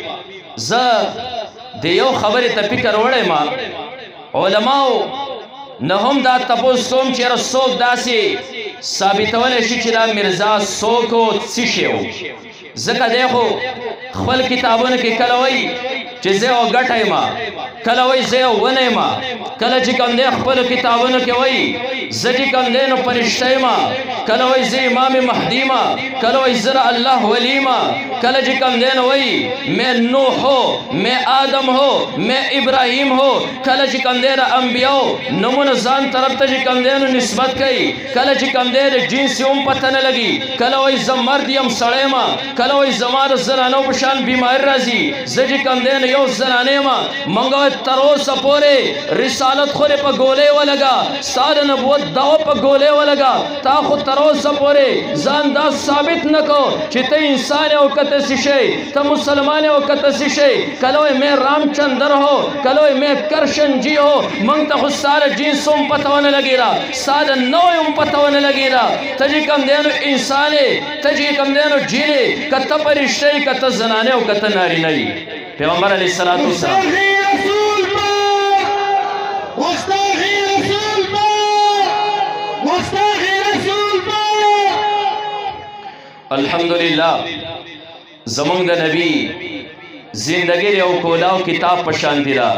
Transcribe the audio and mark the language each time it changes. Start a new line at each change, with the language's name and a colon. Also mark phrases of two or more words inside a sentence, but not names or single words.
Pashto: زه د یو خبرې ته فکر وړی ما علماو نه هم دا تپوس کوم چې یاره څوک داسې ثابتولی شي چې دا مرزا څوک و څه شی و ځکه دی خو خپل کتابونو کې کله وایي چې زه یو ګټه یم کله وایي زه یو ونه یم کله چې کوم دی خپلو کتابونو کې وایي زه چې کوم دی نو فرشته یم کله وایي زه امام مهدي یم کله وایي زه د الله ولی یم کله چې کوم دی نو وایي
Urdu: میں نوح ہو میں آدم ہو میں ابراہیم ہو
Pashto: کله چې کوم دی د انبیاو نومونه ځان طرف ته چې کوم دی نو نسبت کوي کله چې کوم دی د جنس هم پته نه لګي کله وایي زه مرد یم سړی یم کله وایي زما د زنانو په شان بیماري راځي زه چې کوم دی نو یو زنانه یم موږ تر اوسه پورې رسالت خو دې په ګولۍ ولګه ستا د نبوت دعوه په ګولۍ ولګه تا خو تر اوسه پورې ځان دا ثابت نه کو چې ته انسان یې او که ته څه شی ته مسلمان یې او که ته څه شی کله وایي
Urdu: میں رامچندر ہو
Pashto: کله وایي
Urdu: میں کرشن جی ہو
Pashto: موږ ته خو ستا د جنس هم پته ونه لګېده ستا د نوع هم پته ونه لګېده ته چې کوم دی نو انسان یې ته چې کوم دی نو جین یې که ته فرشته یې که ته زنانه او که ته نارینه یې پیغمبر
Arabic: علیه السلام
Pashto: الحمدلله زمونږ د نبی زندگی یو کولاو کتاب په شان دی را